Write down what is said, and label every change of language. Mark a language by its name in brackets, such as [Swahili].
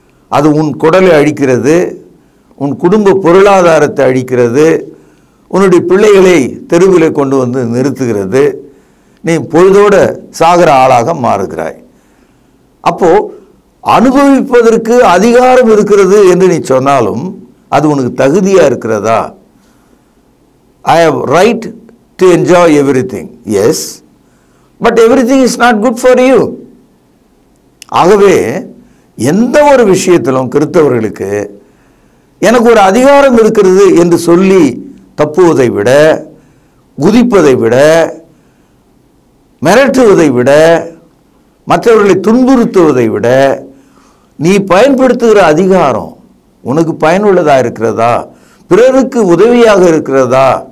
[Tamil] அது உன் குடலை அழிக்கிறது, உன் குடும்ப பொருளாதாரத்தை அழிக்கிறது, உன்னுடைய பிள்ளைகளை தெருவில் கொண்டு வந்து நிறுத்துகிறது. நீ பொழுதோட சாகிற ஆளாக மாறுகிறாய். அப்போ அனுபவிப்பதற்கு அதிகாரம் இருக்கிறது என்று நீ சொன்னாலும் அது உனக்கு தகுதியா இருக்கிறதா? [English] I have right to enjoy everything. Yes, but everything is not good for you. [Tamil] ஆகவே எந்த ஒரு விஷயத்திலும் கிறிஸ்தவர்களுக்கு எனக்கு ஒரு அதிகாரம் இருக்கிறது என்று சொல்லி தப்புவதை விட, குதிப்பதை விட, மிரட்டுவதை விட, மற்றவர்களை துன்புறுத்துவதை விட நீ பயன்படுத்துகிற அதிகாரம் உனக்கு பயனுள்ளதாக இருக்கிறதா, பிறருக்கு உதவியாக இருக்கிறதா?